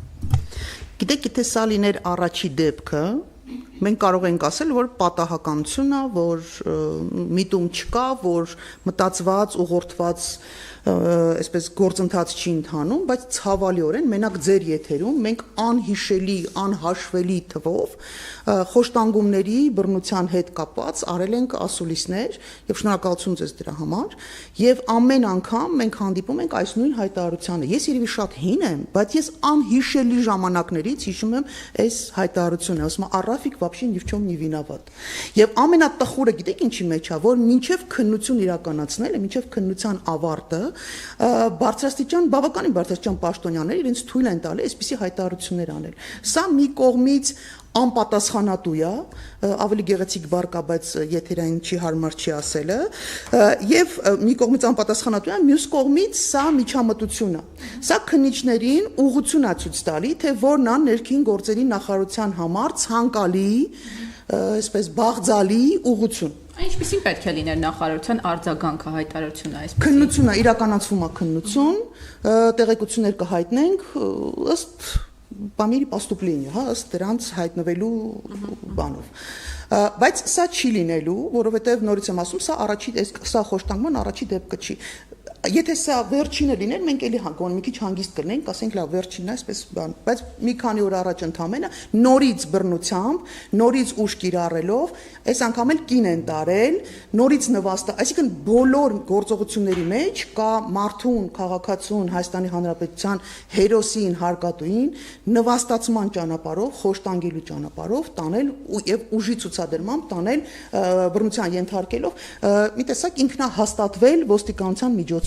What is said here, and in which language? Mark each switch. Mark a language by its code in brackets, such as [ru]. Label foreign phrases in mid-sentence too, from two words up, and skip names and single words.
[hy] Գիտեք, եթե սա լիներ առաջի դեպքը, մենք կարող ենք ասել, որ պատահականություն է, որ միտում չկա, որ մտածված, ուղղորդված այսպես գործընթաց չի ընթանում, բայց ցավալիորեն մենակ ձեր եթերում մենք անհիշելի, անհաշվելի թվով խոշտանգումների բռնության հետ կապված արել ենք ասուլիսներ եւ շնորհակալություն ձեզ դրա համար եւ ամեն անգամ մենք հանդիպում ենք այս նույն հայտարարությանը։ Ես երևի շատ հին եմ, բայց ես անհիշելի ժամանակներից հիշում եմ այս հայտարարությունը, ասում եմ Արաֆիկ [ru] вообще ни в чем не виноват։ [hy] Եվ ամենատխուրը գիտեք ինչի մեջ է, որ մինչեւ քննություն իրականացնելը, մինչեւ քննության ավարտը բարձրաստիճան, բավականին բարձրաստիճան պաշտոնյաներ իրենց թույլ են տալի այսպիսի հայտարարություններ անել։ Սա մի կողմից անպատասխանատու է, ավելի գեղեցիկ բառ կա, բայց եթերային չի հարմար չի ասելը, եւ մի կողմից անպատասխանատու է, մյուս կողմից սա միջամտություն է։ Սա քննիչներին ուղղություն է ցույց տալի, թե որն է ներքին գործերի նախարարության համար ցանկալի, այսպես բաղձալի ուղղություն։ Ինչպիսին պետք է լիներ նախարարության արձագանքը հայտարարությունը այսպես։ Քննությունը իրականացվում է քննություն, տեղեկություններ կհայտնենք ըստ [ru] по мере поступления, [hy] հա, ըստ դրանց հայտնվելու բանով։ Բայց սա չի լինելու, որովհետև նորից եմ ասում, սա խոշտանգման առաջի դեպքը չի։ Եթե սա վերջինը լիներ, մենք էլի հանգոն մի քիչ հանգիստ կլինենք, ասենք լավ, վերջինն է, այսպես բան, բայց մի քանի օր առաջ ընդամենը նորից բռնությամբ, նորից ուժ կիրառելով, այս անգամ էլ կին են տարել, նորից նվաստա, այսինքն բոլոր գործողությունների մեջ կա մարդուն, քաղաքացուն, Հայաստանի Հանրապետության հերոսին, հարկատուին նվաստացման ճանապարհով, խոշտանգելու ճանապարհով տանել եւ ուժի ցուցադրմամբ տանել բռնության ենթարկելով, մի տեսակ ինքնահաստատվել ոստիկանության միջոցով։